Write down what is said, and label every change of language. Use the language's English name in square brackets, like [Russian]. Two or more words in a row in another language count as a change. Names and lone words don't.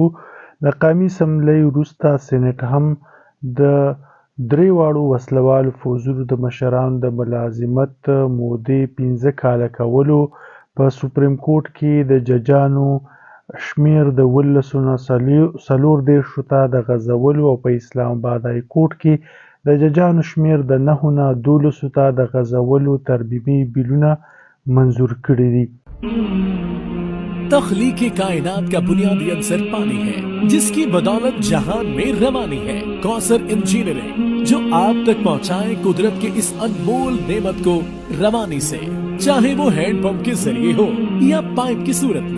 [Pashto] د قومي اسمبلۍ وروسته سینټ هم د درې واړو وسلوالو فوجونو د مشرانو د ملازمت مودې 15 کاله کولو، په سپریم کورټ کې د ججانو شمیر د 19 نه 34 ته د غځولو او په اسلام آباد های کورټ کې د ججانو شمیر د 9 نه 12 ته د غځولو ترمیمي بیلونه منظور کړي دي. [Urdu] تخلیق کائنات کا بنیادی عنصر پانی ہے، جس کی بدولت جہان میں روانی ہے. کوثر انجینئرنگ جو آپ تک پہنچائے قدرت کے اس انمول نعمت کو روانی سے، چاہے وہ ہینڈ پمپ کے ذریعے ہو یا پائپ کی صورت میں.